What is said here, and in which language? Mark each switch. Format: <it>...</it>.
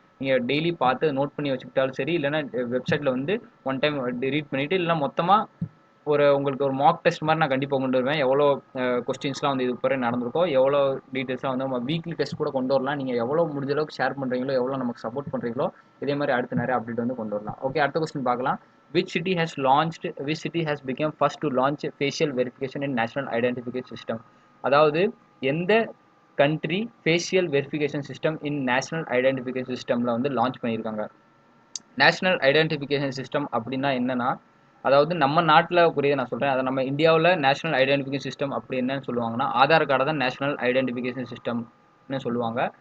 <ta>நீங்கள் டெய்லி பார்த்து நோட் பண்ணி வச்சுக்கிட்டாலும் சரி, இல்லைனா வெப்சைட்டில் வந்து ஒன் டைம் ரீட் பண்ணிவிட்டு இல்லைனா மொத்தமாக உங்களுக்கு ஒரு மார்க் டெஸ்ட் மாதிரி நான் கண்டிப்பாக கொண்டு வருவேன். எவ்வளோ கொஸ்டின்ஸ்லாம் வந்து இது வரை நடந்திருக்கோ, எவ்வளோ டீட்டெயில்ஸ்லாம் வந்து நம்ம வீக்லி டெஸ்ட் கூட கொண்டு வரலாம். நீங்கள் எவ்வளோ முடிஞ்ச அளவுக்கு ஷேர் பண்ணுறீங்களோ, எவ்வளோ நமக்கு சப்போர்ட் பண்ணுறீங்களோ, இதே மாதிரி அடுத்து நிறைய அப்டேட் வந்து கொண்டு வரலாம். ஓகே, அடுத்த கொஸ்டின் பார்க்கலாம்.</ta> <en>which city has become first to launch facial verification in national identification system?</en> <ta>அதாவது எந்த கண்ட்ரி ஃபேஷியல் வெரிஃபிகேஷன் சிஸ்டம் இன் நேஷனல் ஐடென்டிஃபிகேஷன் சிஸ்டமில் வந்து லான்ச் பண்ணியிருக்காங்க? நேஷனல் ஐடென்டிஃபிகேஷன் சிஸ்டம் அப்படின்னா என்னன்னா அதாவது நம்ம நாட்டில் புரிய நான் சொல்கிறேன். அதை நம்ம இந்தியாவில் நேஷனல் ஐடென்டிஃபிகேஷன் சிஸ்டம் அப்படி என்னன்னு சொல்லுவாங்கன்னா, ஆதார் கார்டை தான் நேஷனல் ஐடென்டிஃபிகேஷன் சிஸ்டம்னு சொல்லுவாங்க.</ta>